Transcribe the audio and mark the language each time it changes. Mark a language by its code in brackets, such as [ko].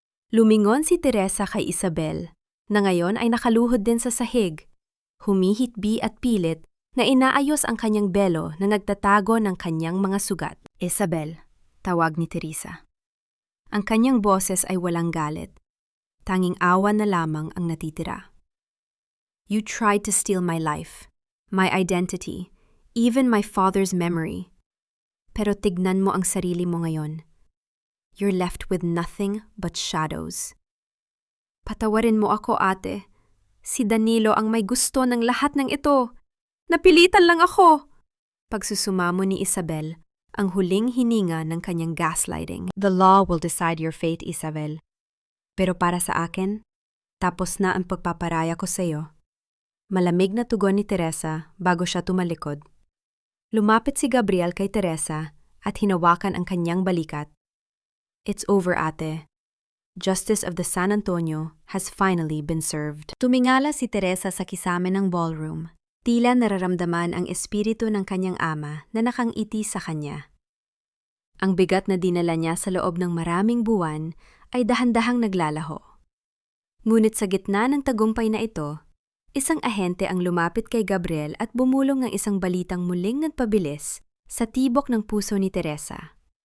[tl] Lumingon si Teresa kay Isabel, na ngayon ay nakaluhod din sa sahig, humihitbi at pilit na inaayos ang kanyang belo na nagtatago ng kanyang mga sugat. Isabel, tawag ni Teresa. Ang kanyang boses ay walang galit. Tanging awa na lamang ang natitira. [en] You tried to steal my life, my identity, even my father's memory. [tl] Pero tignan mo ang sarili mo ngayon. [en] You're left with nothing but shadows. [tl] Patawarin mo ako, ate. Si Danilo ang may gusto ng lahat ng ito. Napilitan lang ako. Pagsusumamo ni Isabel, ang huling hininga ng kanyang gaslighting. [en] The law will decide your fate, Isabel. [tl] Pero para sa akin, tapos na ang pagpaparaya ko sa iyo. Malamig na tugon ni Teresa bago siya tumalikod. Lumapit si Gabriel kay Teresa at hinawakan ang kanyang balikat. [en] It's over, ate. Justice of the San Antonio has finally been served. [tl] Tumingala si Teresa sa kisame ng ballroom. Tila nararamdaman ang espiritu ng kanyang ama na nakangiti sa kanya. Ang bigat na dinala niya sa loob ng maraming buwan ay dahan-dahang naglalaho. Ngunit sa gitna ng tagumpay na ito, isang ahente ang lumapit kay Gabriel at bumulong ng isang balitang muling nagpabilis sa tibok ng puso ni Teresa.